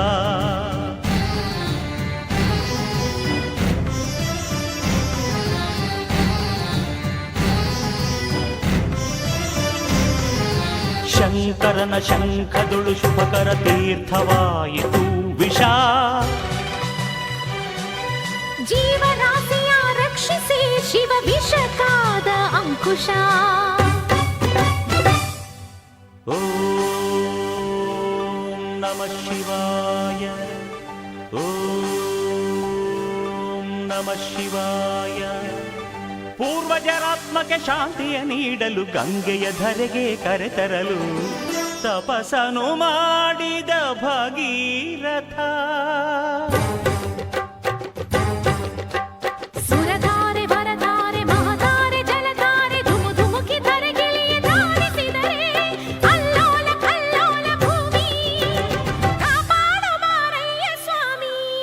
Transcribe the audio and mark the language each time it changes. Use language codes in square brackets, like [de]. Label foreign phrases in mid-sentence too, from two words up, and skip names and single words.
[kn] ಶಂಕರನ ಶಂಖದುಳು ಶುಭಕರ ತೀರ್ಥವಾಯಿತು ವಿಷ, ಜೀವರಾಶಿಯ ರಕ್ಷಿಸಿ ಶಿವ ವಿಷಕಾದ ಅಂಕುಶ. [sa] ಓಂ ನಮಃ ಶಿವಾಯ, ಓಂ ನಮಃ ಶಿವಾಯ. [kn] ಪೂರ್ವಜರಾತ್ಮಕ್ಕೆ ಶಾಂತಿಯ ನೀಡಲು ಗಂಗೆಯ ಧರೆಗೆ ಕರೆತರಲು ತಪಸ್ಸನು ಮಾಡಿದ ಭಗೀರಥ, ಸುರಧಾರೆ ವರಧಾರೆ ಮಹಧಾರೆ ಜಲಧಾರೆ ಧುಮು ಧುಮುಕಿ ಧರೆಗಿಳಿಯ ಧಾರಿಸಿದರೆ ಅಲ್ಲೋಲ ಕಲ್ಲೋಲ ಭೂಮಿ ಕಾಪಾಡು ಮಾರಯ್ಯ ಸ್ವಾಮಿ.